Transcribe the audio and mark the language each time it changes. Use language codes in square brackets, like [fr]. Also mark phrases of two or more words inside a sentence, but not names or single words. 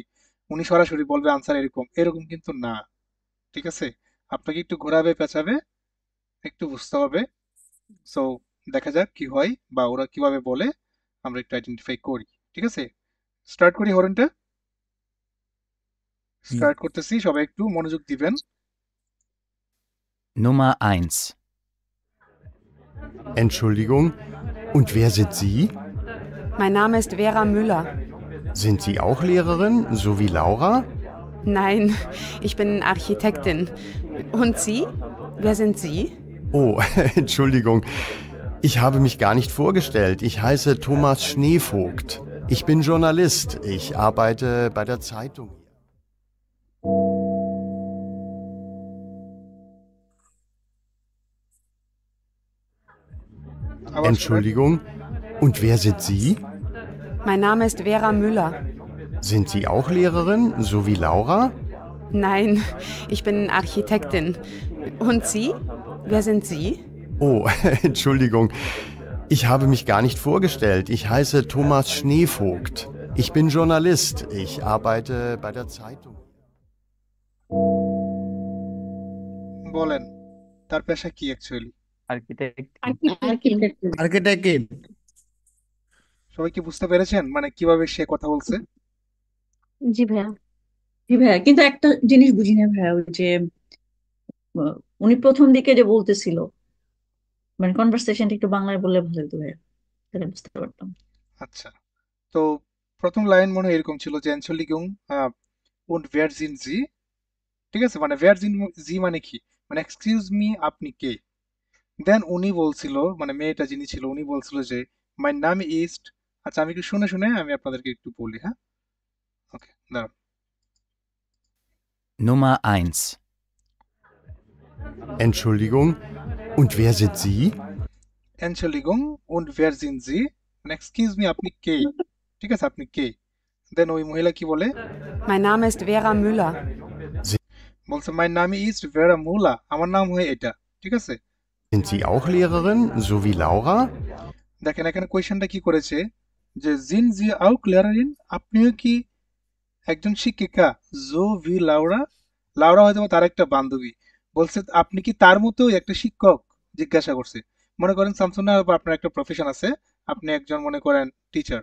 [bn] উনি সরাসরি বলবে আনসার এরকম, এরকম কিন্তু না, ঠিক আছে? আপনাকে একটু ঘোরাবে পেঁচাবে, একটু বুঝতে হবে। সো দেখা যাক কি হয় বা ওরা কিভাবে বলে, আমরা একটু আইডেন্টিফাই করি, ঠিক আছে? স্টার্ট করি হরেনটা। [de] Wie? [bn] স্টার্ট করতেছি, সবাই একটু মনোযোগ দিবেন। [de] Nummer eins. Entschuldigung, und wer sind Sie? Mein Name ist Vera Müller. Sind Sie auch Lehrerin, so wie Laura? Nein, ich bin Architektin. Und Sie? Wer sind Sie? Oh, Entschuldigung, ich habe mich gar nicht vorgestellt. Ich heiße Thomas Schneevogt. Ich bin Journalist. Ich arbeite bei der Zeitung. [bn] আবার শোনেন। [de] Entschuldigung, und wer sind Sie? Mein Name ist Vera Müller. Sind Sie auch Lehrerin, so wie Laura? Nein, ich bin Architektin. Und Sie? Wer sind Sie? Oh, Entschuldigung, ich habe mich gar nicht vorgestellt. Ich heiße Thomas Schneevogt. Ich bin Journalist. Ich arbeite bei der Zeitung. [bn] বলেন, তার পেশা কি অ্যাকচুয়ালি? আর্কিটেক্ট। আর্কিটেক্ট। আর্কিটেক্ট। সবাই কি বুঝতে পেরেছেন মানে কিভাবে সে কথা বলছে? জি ভাইয়া। জি ভাইয়া, কিন্তু একটা জিনিস বুঝি না ভাইয়া, ওই যে আহ, উনি প্রথম দিকে যে বলতেছিল, মানে কনভারসেশনটা একটু বাংলায় বললে ভালো হতো ভাইয়া, তাহলে বুঝতে পারতাম। আচ্ছা, তো প্রথম লাইন মনে হয় এরকম ছিল যে [de] Entschuldigung, und wer sind Sie? [bn] ঠিক আছে, মানে [de] wer sind Sie [bn] মানে কি, মানে [en] excuse me [bn] আপনি কে? দেন উনি বলছিল, মানে মেয়েটা যিনি ছিল উনি বলছিল যে [de] Mein Name ist. [bn] আচ্ছা আমি একটু শুনে শুনে আমি আপনাদেরকে একটু বলি, হ্যাঁ? ওকে, দাঁড়ান। [de] Nummer eins. Entschuldigung, und wer sind Sie? Entschuldigung, und wer sind Sie? [bn] মানে [en] excuse me [bn] আপনি কে? ঠিক আছে, আপনি কে? দেন ওই মহিলা কি বলে? [de] Mein Name ist Vera Müller. [bn] বলছে [de] Mein Name ist Vera Müller, [bn] আমার নাম হয় এটা, ঠিক আছে? [de] Sind Sie auch Lehrerin, so wie Laura? [bn] দেখেন এখানে কোয়েশ্চেনটা কি করেছে, যে [de] Sind Sie auch Lehrerin, [bn] আপনিও কি একজন শিক্ষিকা? [de] so wie Laura, [bn] লাউরা হয়তো বা তার একটা বান্ধবী। বলছে আপনি কি তার মতো একটা শিক্ষক? জিজ্ঞাসা করছে। মনে করেন শামসুন্নাহর বা আপনার একটা প্রফেশন আছে, আপনি একজন মনে করেন টিচার।